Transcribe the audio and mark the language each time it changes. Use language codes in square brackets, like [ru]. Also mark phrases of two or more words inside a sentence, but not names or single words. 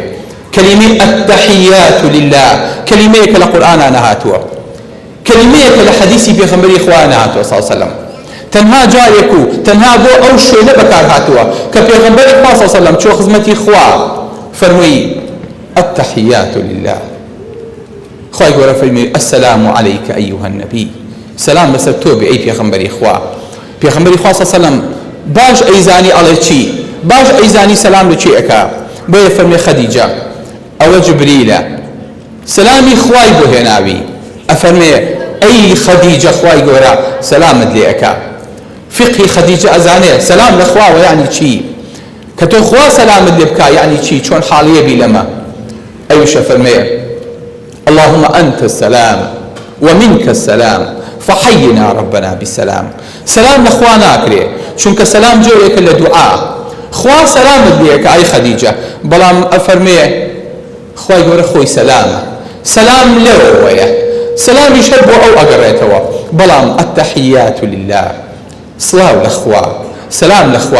[ckb] کەلیمەی [ar] التحيات لله [ckb] کەلیمەیەکە لە قورئانە نەهاتووە، کەلیمەیەکە لە حەدیسی پێغەمبەری خوا نەهاتووە [ar] صلی الله علیه وسلم، [ckb] تەنها جارێک و تەنها بۆ ئەو شوێنە بەکار هاتووە کە پێغەمبەری خوا [ar] صلی الله علیه وسلم [ckb] چۆ خزمەتی خوا فرمي [ar] التحيات لله. [ckb] خوای گەورە فەرمی [ar] السلام عليك أيها النبي، [ckb] سلام بەسەر تۆ بێ ئەی پێغەمبەری خوا. پێغەمبەری خوا [ar] صلی الله علیه وسلم [ckb] باش ئەیزانی ئەڵێ چی، باش ئەیزانی سلام لە چی ئەکا. بۆیە فەرمی خەدیجە ئەوە جبریلە، سلامی خوای بۆ هێناوی، ئەفەرمێ ئەی خەدیجە خوای گەورە سلامت لێ ئەکا. فقهی خەدیجە ئەزانێ سلام لە خواوە یعنی چی، کە تۆ خوا سەلامت لێ بکا یعنی چی، چۆن حاڵیە بی لەمە. ئەویشە فەرمێ [ar] اللهم أنت السلام ومنك السلام فحينا ربنا بالسلام. [ckb] سلام لخوا ناکرێ چونکە سلام جۆرێکە لە دوعا، خوا سەلامت لێکە ئەی خەدیجە، بەڵام ئەفەرمێ خوای گەورە خۆی سەلامە، سەلام لەوەیە، سەلامیش هەر بۆ ئەو ئەگەڕێتەوە، بەڵام [ar] التحیات لله، [ckb] سڵاو لەخوا، سەلام لەخوا.